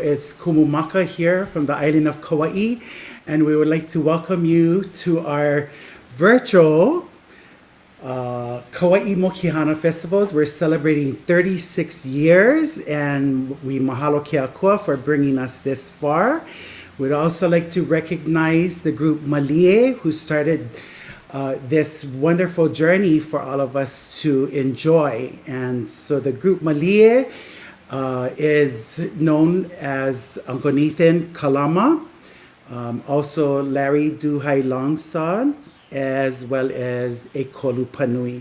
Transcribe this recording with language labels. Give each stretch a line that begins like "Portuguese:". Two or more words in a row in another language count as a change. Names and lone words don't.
English: It's Kumumaka here from the island of Kauaʻi, and we would like to welcome you to our virtual Kauaʻi Mokihana Festivals. We're celebrating 36 years, and we
Hawaiian: mahalo ke akua
English: for bringing us this far. We'd also like to recognize the group Malie, who started this wonderful journey for all of us to enjoy. And so the group Malie is known as Uncle Nathan Kalama, also Larry Duhai Longsod, as well as Ekolu Panui.